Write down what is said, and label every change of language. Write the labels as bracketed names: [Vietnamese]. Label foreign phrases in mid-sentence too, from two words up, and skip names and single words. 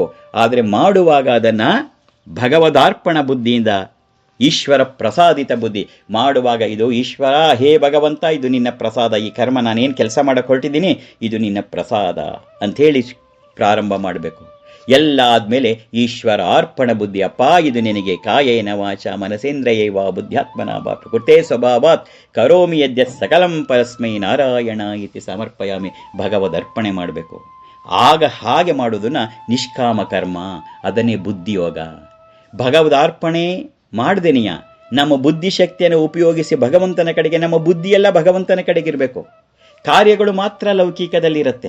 [Kannada] ಆದರೆ ಮಾಡುವಾಗ ಅದನ್ನು ಭಗವದಾರ್ಪಣ ಬುದ್ಧಿಯಿಂದ, ಈಶ್ವರ ಪ್ರಸಾದಿತ ಬುದ್ಧಿ ಮಾಡುವಾಗ, ಇದು ಈಶ್ವರ, ಹೇ ಭಗವಂತ, ಇದು ನಿನ್ನ ಪ್ರಸಾದ, ಈ ಕರ್ಮ ನಾನೇನು ಕೆಲಸ ಮಾಡಕ್ಕೆ ಹೊರಟಿದ್ದೀನಿ ಇದು ನಿನ್ನ ಪ್ರಸಾದ ಅಂಥೇಳಿ ಪ್ರಾರಂಭ ಮಾಡಬೇಕು. ಎಲ್ಲ ಆದಮೇಲೆ ಈಶ್ವರ ಅರ್ಪಣ ಬುದ್ಧಿ, ಅಪ್ಪ ಇದು ನಿನಗೆ [Sanskrit] ಕಾಯೇನ ವಾಚ ಮನಸೇಂದ್ರಿಯೈವ ಬುದ್ಧ್ಯಾತ್ಮನಾ ವಾ ಪ್ರಕೃತೆ ಸ್ವಭಾವಾತ್ ಕರೋಮಿ ಯದ್ಯ ಸಕಲಂ ಪರಸ್ಮೈ ನಾರಾಯಣ ಇತಿ ಸಮರ್ಪಯಾಮಿ, [Kannada] ಭಗವದರ್ಪಣೆ ಮಾಡಬೇಕು. ಆಗ ಹಾಗೆ ಮಾಡೋದನ್ನು ನಿಷ್ಕಾಮ ಕರ್ಮ, ಅದನ್ನೇ ಬುದ್ಧಿಯೋಗ. ಭಗವದಾರ್ಪಣೆ ಮಾಡ್ದೇನೆಯ ನಮ್ಮ ಬುದ್ಧಿಶಕ್ತಿಯನ್ನು ಉಪಯೋಗಿಸಿ ಭಗವಂತನ ಕಡೆಗೆ, ನಮ್ಮ ಬುದ್ಧಿಯೆಲ್ಲ ಭಗವಂತನ ಕಡೆಗಿರಬೇಕು. ಕಾರ್ಯಗಳು ಮಾತ್ರ ಲೌಕಿಕದಲ್ಲಿರುತ್ತೆ.